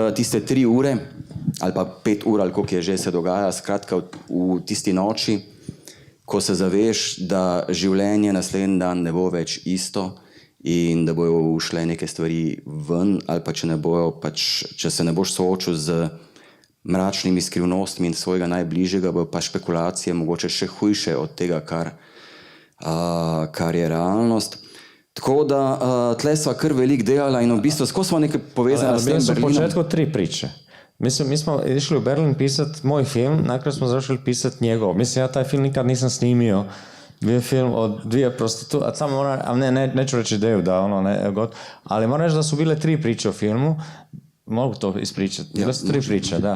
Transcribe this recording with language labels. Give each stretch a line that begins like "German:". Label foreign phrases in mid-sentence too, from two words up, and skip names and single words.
Slovenian: tiste 3 ure ali pa 5 ur, ali koliko je že se dogaja, skratka v tisti noči, ko se zaveš, da življenje naslednji dan ne bo več isto in da bojo ušle neke stvari ven, ali pa če se ne boš soočil z mračnimi skrivnostmi in svojega najbližjega, bo pa špekulacije mogoče še hujše od tega, kar kar je realnost. Tako da tle sva kar veliko delala in v bistvu skozi smo nekaj povezali s tem Berlinom. Berlinom.
Croatian: U početku 3 priče. Mi smo išli u Berlin pisati moj film, nakon smo zašli pisati njegov. Mislim, ja taj film nikad nisam snimio. Bio je film od 2 prostitutke, a samo neću reći ideju da ali moram reći da su bile 3 priče o filmu. Mogu to ispričati. Bile su 3 priče, da.